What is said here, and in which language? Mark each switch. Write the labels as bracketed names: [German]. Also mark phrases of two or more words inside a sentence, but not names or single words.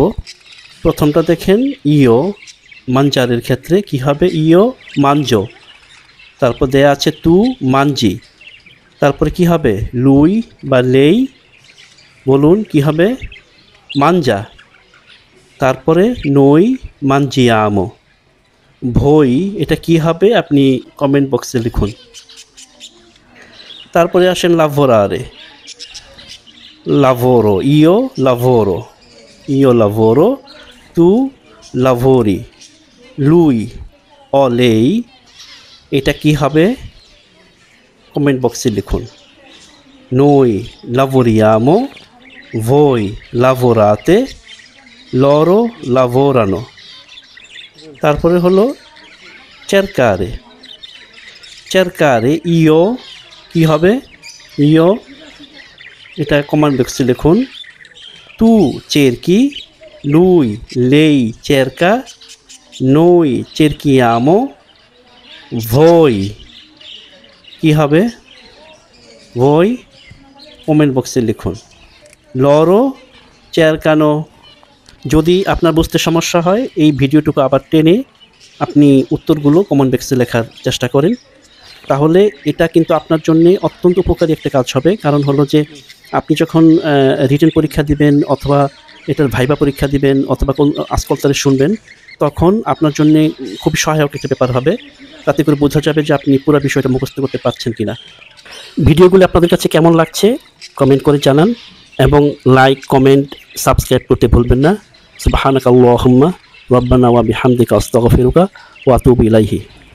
[Bangla] প্রথমটা দেখেন ইও, মানজারের ক্ষেত্রে কি হবে, [Italian] io mangio, [Bangla] তারপর দেয়া আছে [Italian] tu mangi, [Bangla] তারপরে কি হবে লুই বা লেই, বলুন কি হবে মানজা, তারপরে [Italian] noi mangiamo, [Bangla] ভই এটা কি হবে আপনি কমেন্ট বক্সে লিখুন। তারপরে আসেন লাভোরারে, [Italian] lavoro, io lavoro, tu lavori, lui o lei [Bangla] এটা কি হবে কমেন্ট বক্সে লিখুন। [Italian] noi lavoriamo, voi lavorate, loro lavorano। [Bangla] তারপরে হলো [Italian] cercare, cercare io [Bangla] কি হবে io এটা কমেন্ট বক্সে লিখুন। [Italian] tu cerchi, lui lei cerca, noi cerchiamo, voi [Bangla] কি হবে [Italian] voi [Bangla] কমেন্ট বক্সে লিখুন। [Italian] loro cercano। [Bangla] যদি আপনার বুঝতে সমস্যা হয় এই ভিডিওটুকু আবার টেনে আপনি উত্তরগুলো কমেন্ট বক্সে লেখার চেষ্টা করেন, তাহলে এটা কিন্তু আপনার জন্য অত্যন্ত উপকারী একটা কাজ হবে। কারণ হলো যে আপনি যখন রিটেন পরীক্ষা দিবেন অথবা এটার ভাইবা পরীক্ষা দিবেন অথবা কোন আজকালতারে শুনবেন, তখন আপনার জন্য খুবই সহায়ক একটা ব্যাপার হবে। তাতে করে বোঝা যাবে যে আপনি পুরো বিষয়টা মুখস্থ করতে পারছেন কিনা। ভিডিওগুলো আপনাদের কাছে কেমন লাগছে কমেন্ট করে জানান এবং লাইক কমেন্ট সাবস্ক্রাইব করতে ভুলবেন না। [Arabic] سبحانك اللهم ربنا وبحمدك أستغفرك وأتوب إليه.